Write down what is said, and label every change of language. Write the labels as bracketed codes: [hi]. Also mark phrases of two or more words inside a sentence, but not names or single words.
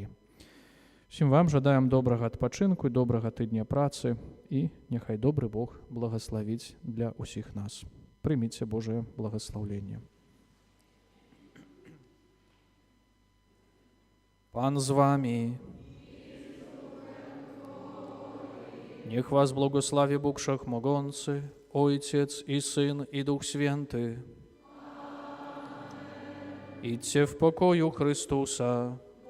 [be] Всім вам жадаем добрага адпачынку і добрага тыдня працы і няхай добры Бог благаславіць для ўсіх нас. Прыміце Божае благаслаўленне. Пан з вами. [pl] Niech was błogosławi Bóg Wszechmogący, Ojciec i Syn i Duch Święty. Idźcie w pokoju Chrystusa.